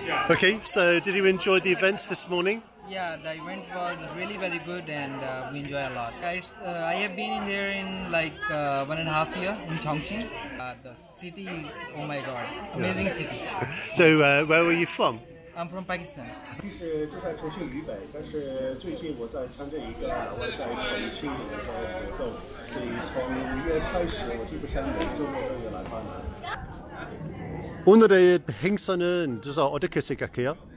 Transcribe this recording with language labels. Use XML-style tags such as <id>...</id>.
<en>Okay, so did you enjoy the events this morning? Yeah, the event was really very good and we enjoy a lot. I have been here in like 1.5 years in Chongqing. The city, oh my god, amazing city. So where were you from? I'm from Pakistan.</en> <zh>是就在重庆渝北，但是最近我在参加一个我在重庆的一个活动，所以从5月开始，我基本上每周末都有来帮忙。</zh> <ko>오늘의 행사는 어떻게 생각해요?</ko>